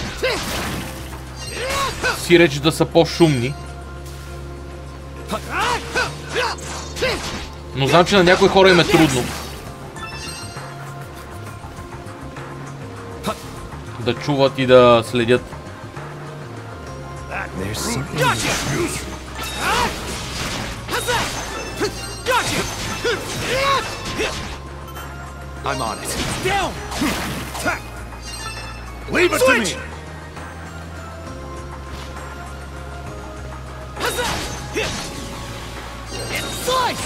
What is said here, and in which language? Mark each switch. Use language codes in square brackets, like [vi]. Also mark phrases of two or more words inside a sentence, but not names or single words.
[bg] Сиреч да са по-шумни. Но знам, че на някои хора им е трудно да чуват и да следят. [en] I'm on it. Down. Leave it to me. Slice.